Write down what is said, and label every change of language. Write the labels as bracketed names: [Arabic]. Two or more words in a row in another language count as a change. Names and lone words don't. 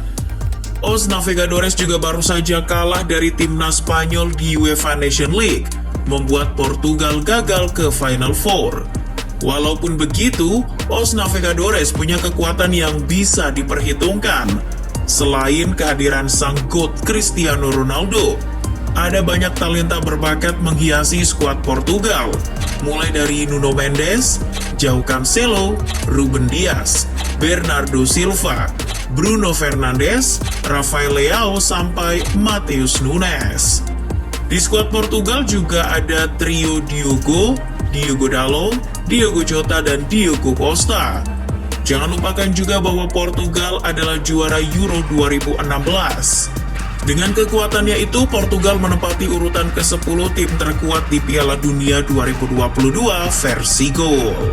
[Indonesian] Os Navegadores juga baru saja kalah dari timnas Spanyol di UEFA Nation League, membuat Portugal gagal ke Final Four. Walaupun begitu, Os Navegadores punya kekuatan yang bisa diperhitungkan. Selain kehadiran sang GOAT Cristiano Ronaldo, ada banyak talenta berbakat menghiasi skuad Portugal, mulai dari Nuno Mendes, João Cancelo, Ruben Dias, Bernardo Silva, Bruno Fernandes, Rafael Leao, sampai Matheus Nunes. Di skuad Portugal juga ada trio Diogo Dalot, Diogo Jota, dan Diogo Costa. Jangan lupakan juga bahwa Portugal adalah juara Euro 2016. Dengan kekuatannya itu, Portugal menempati urutan ke-10 tim terkuat di Piala Dunia 2022 versi gol.